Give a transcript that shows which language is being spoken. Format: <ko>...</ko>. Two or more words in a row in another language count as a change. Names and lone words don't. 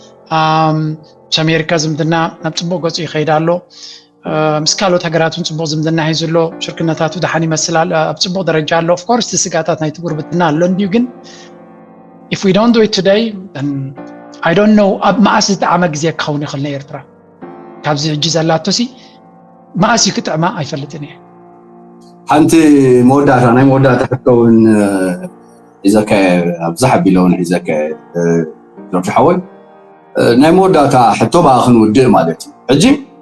<ti>ኣሜሪካ ዝምድና ናብ ፅቡቕ ገፁ ይኸይድ ኣሎ ምስ ካልኦት ሃገራትን ፅቡቕ ዝምድና ሒዙ ኣሎ ሽርክነታቱ ድሓን ይመስላል ኣብ ፅቡቕ ደረጃ ኣሎ ኦፍኮርስ እቲ ስጋታት ናይቲ ጉርብትና ኣሎ እንድዩ ግን</ti> <en>if we don't do it today then I don't know</en> <ti>ኣብ ማእሲ ዝጠዓመ ግዜ ክኸውን ይኽእል ኤርትራ ካብዚ ሕጂ ዘላቶሲ ማእሲ ክትዕማ ኣይፈልጥን እየ ሓንቲ መወዳእታ ናይ መወዳእታ ክትከውን ሒዘካ ኣብዛ ሓቢለውን ሒዘካ ዶክተር ሓወይ ናይ መወዳእታ ሕቶ በኣ ክንውድእ ማለት እዩ ሕጂ</ti>